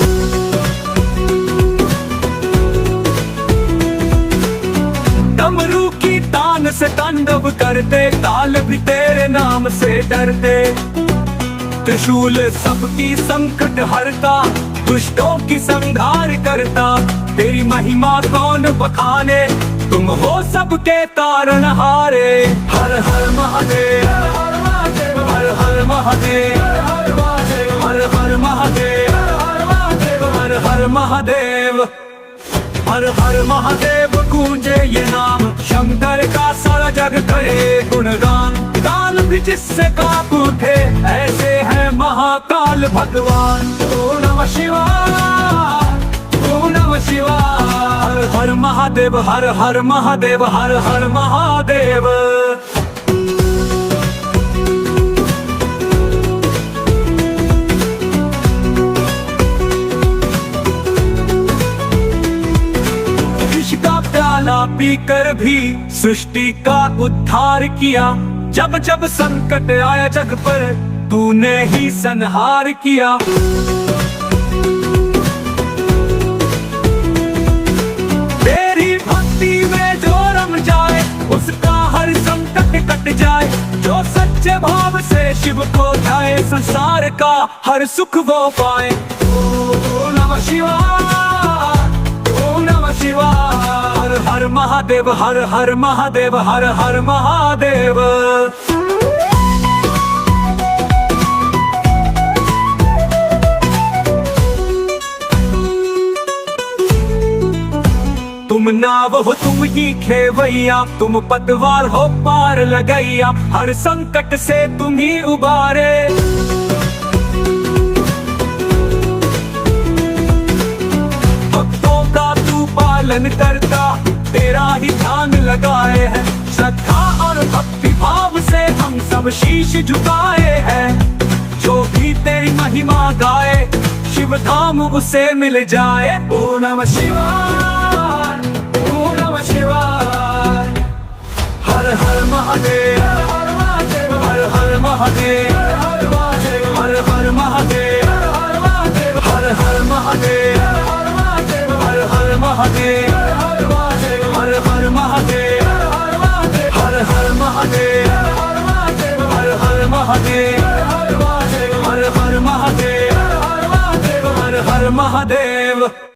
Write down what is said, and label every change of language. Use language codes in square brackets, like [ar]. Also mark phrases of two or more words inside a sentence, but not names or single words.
[hi] डमरू की तान से तांडव करते, काल भी तेरे नाम से डरते। त्रिशूल सबकी संकट हरता, दुष्टों की संहार करता। तेरी महिमा कौन बखाने, तुम हो सबके तारनहारे। हर हर महादेव, हर हर महादेव, हर हर महादेव, हर हर महादेव, हर हर महादेव। गूंजे ये नाम, शंकर का सारा जग करे गुणगान। काल भी जिससे कांप उठे, ऐसे है महाकाल भगवान। [sa] ओम नमः शिवाय, ओम नमः शिवाय। [hi] हर हर महादेव, हर हर महादेव, हर हर महादेव। पीकर भी सृष्टि का उद्धार किया। जब जब संकट आया जग पर, तूने ही संहार किया। तेरी भक्ति में जो रम जाए, उसका हर संकट कट जाए। जो सच्चे भाव से शिव को ध्याए, संसार का हर सुख वो पाए। [sa] ओम नमः शिवाय, ओम नमः शिवाय। [hi] हर हर महादेव, हर हर महादेव, हर हर महादेव। तुम नाव हो तुम ही खेवैया, तुम पतवार हो पार लगैया। हर संकट से तुम ही उबारे। भक्तों का तू पालन करता, तेरा ही ध्यान लगाए हैं। श्रद्धा और भक्ति भाव से हम सब शीश झुकाए हैं। जो भी तेरी महिमा गाए, शिव धाम उसे मिल जाए। [sa] ओम नमः शिवाय, ओम नमः शिवाय। [hi] हर हर महादेव, हर हर महादेव, हर हर महादेव, हर हर महादेव, हर हर महादेव, हर हर महादेव, हर हर महादेव, हर हर महादेव, हर हर महादेव, हर हर महादेव।